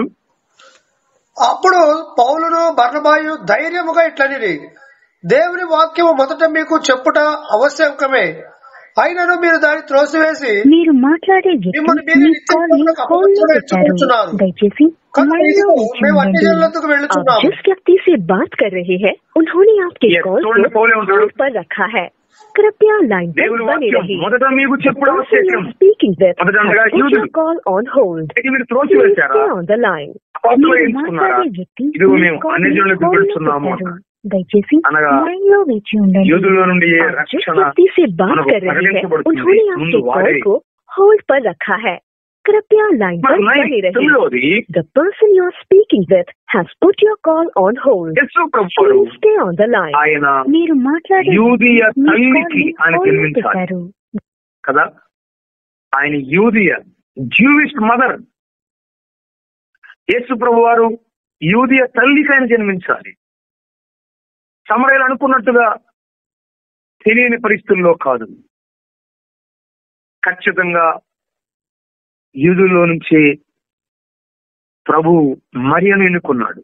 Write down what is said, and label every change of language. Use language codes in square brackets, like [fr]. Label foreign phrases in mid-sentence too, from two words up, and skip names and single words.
[te] అప్పుడు పౌలును బర్నబాయు ధైర్యముగా ఇట్లనిరి, దేవుని వాక్యము మొదట మీకు చెప్పుట ఆవశ్యకమే, అయినను మీరు దాన్ని త్రోసివేసి మిమ్మల్ని మీరే నిత్యములకు అపవిత్రులున్నారు. మేము అన్ని జనులకు వెళ్ళుచున్నాము. [hi] जिस व्यक्ति से बात कर रहे हैं उन्होंने आपके कॉल को होल्ड पर रखा है. कृपया लाइन पर बने रहिए. [en] Speaking with put your call on hold. Please stay on the line. [te] దయచేసి లైన్ లో వేచి ఉండండి. [hi] जिस व्यक्ति से बात कर रहे हैं उन्होंने आपके कॉल को होल्ड पर रखा है. कृपया लाइन पर बने रहिए. [en] The person you are speaking with has put your call on hold. Please stay on the line. [te] మీరు మాట్లాడే కదా. ఆయన యూదియ, [en] Jewish mother. [te] యేసు ప్రభు వారు యూదియ తల్లికి ఆయన జన్మించాలి. సమరయులు అనుకున్నట్టుగా తెలియని పరిస్థితుల్లో కాదు, ఖచ్చితంగా యూదుల్లో నుంచి ప్రభు మరియను ఎన్నుకున్నాడు.